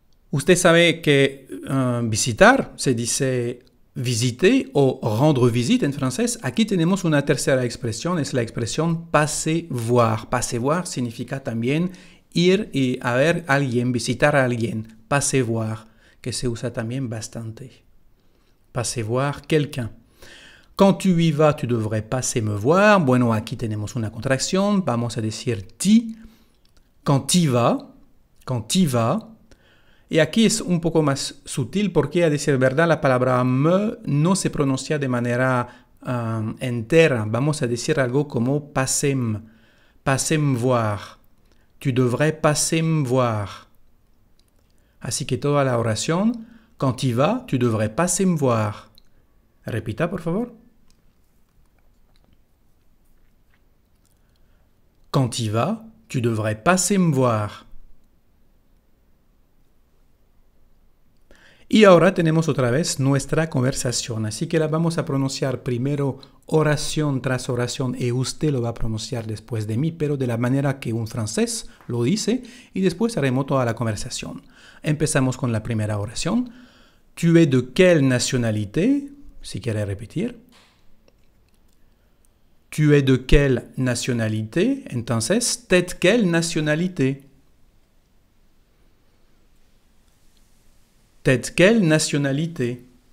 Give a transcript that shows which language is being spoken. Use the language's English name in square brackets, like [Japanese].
[Spanish] Usted sabe que visitar se dice visiter o [French] rendre visite [Spanish] en francés. Aquí tenemos una tercera expresión, es la expresión [French] passer voir. Passer voir [Spanish] significa también ir y a ver a alguien, visitar a alguien. [French] Passer voir, [Spanish] que se usa también bastante. [French] Passer voir quelqu'un. Quand tu y vas, tu devrais passer me voir. [Spanish] Bueno, aquí tenemos una contracción. Vamos a decir ti. [French] Quand tu vas. Quand tu vas. [Spanish] Y aquí es un poco más sutil porque, a decir verdad, la palabra me no se pronuncia de manera entera. Vamos a decir algo como [French] passez-me. Passez-me voir. Tu devrais passer me voir. [Spanish] Así que toda la oración. [French] Quand tu vas, tu devrais passer me voir. [Spanish] Repita, por favor. [French] Quand tu vas, tu devrais passer me voir. [Spanish] Y ahora tenemos otra vez nuestra conversación, así que la vamos a pronunciar primero oración tras oración y usted lo va a pronunciar después de mí, pero de la manera que un francés lo dice y después haremos toda la conversación. Empezamos con la primera oración. [French] Tu es de quelle nationalité? [Spanish] Si quiere repetir. [French] Tu es de quelle nationalité? [Spanish] Entonces, [French] ¿t'es de quelle nationalité? T'es de quelle nationalité?